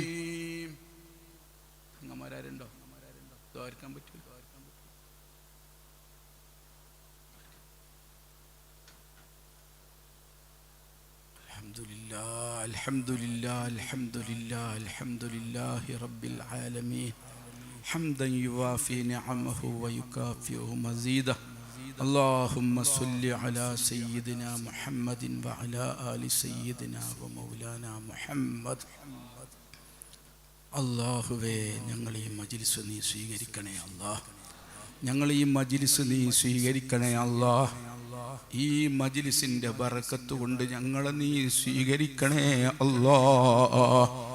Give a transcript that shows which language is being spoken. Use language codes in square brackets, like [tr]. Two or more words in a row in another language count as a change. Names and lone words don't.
[ml] അങ്ങമാരുണ്ടോ? ദ്വാരക്കാൻ പറ്റില്ല. [ar] الحمد لله، الحمد لله، الحمد لله، الحمد لله رب العالمين. حمدا يوافي نعمه ويكافئ مزيده. اللهم صل على سيدنا محمد وعلى آل سيدنا ومولانا محمد. [ml] അല്ലാഹുവേ, ഞങ്ങൾ ഈ മജ്ലിസ് നീ സ്വീകരിക്കണേ അല്ലാഹ്. ഞങ്ങൾ ഈ മജ്ലിസ് നീ സ്വീകരിക്കണേ അല്ലാഹ്. ഈ മജ്ലിസിൻ്റെ ബറക്കത്ത് കൊണ്ട് ഞങ്ങളെ നീ സ്വീകരിക്കണേ അല്ലാഹ്.